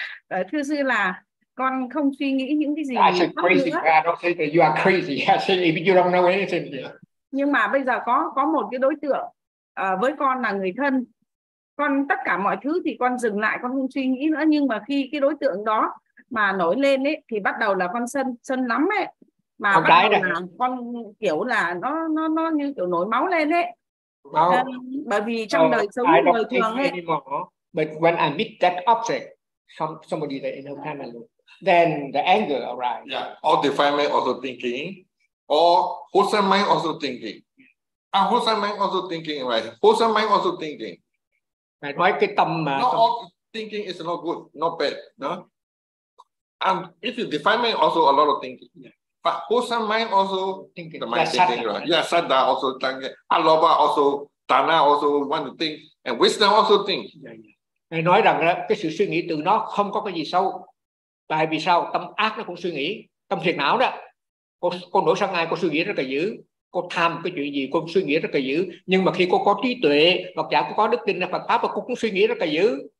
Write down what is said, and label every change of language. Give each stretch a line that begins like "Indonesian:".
Vietnamese: Thưa sư là con không suy nghĩ những cái gì.
English: I said crazy. Nữa. I don't say that you are crazy. I said if you don't know anything.
Vietnamese: Nhưng mà bây giờ có một cái đối tượng với con là người thân. Con tất cả mọi thứ thì con dừng lại, con không suy nghĩ nữa. Nhưng mà khi cái đối tượng đó mà nổi lên ấy thì bắt đầu là con sân lắm ấy, mà con bắt đầu này. Là con kiểu là nó như kiểu nổi máu lên ấy. Máu. Bởi vì trong đời sống người thường ấy.
English: But when I meet that object, somebody that in the family, then the anger arise. Yeah, all defilement also thinking, or wholesome mind also thinking. And wholesome mind also thinking, right? Wholesome mind also thinking.
Vietnamese: Mày nói cái tâm mà.
English: Not all thinking is not good, not bad, no? And if you define mind, also a lot of thinking. Yeah. But wholesome mind also thinking. The mind that's thinking, right? Yeah, sadda also thinking. Aloba also, dana also want to think. And wisdom also think. Yeah, yeah.
Vietnamese: Nói rằng cái sự suy nghĩ từ nó không có cái gì xấu. Tại vì sao? Tâm ác nó cũng suy nghĩ. Tâm phiền não đó. Cô nổi sang ngay, cô suy nghĩ rất là dữ. Cô tham cái chuyện gì, cô suy nghĩ rất là dữ. Nhưng mà khi cô có trí tuệ, hoặc giả cô có đức tin, Phật Pháp, cô cũng suy nghĩ rất là dữ.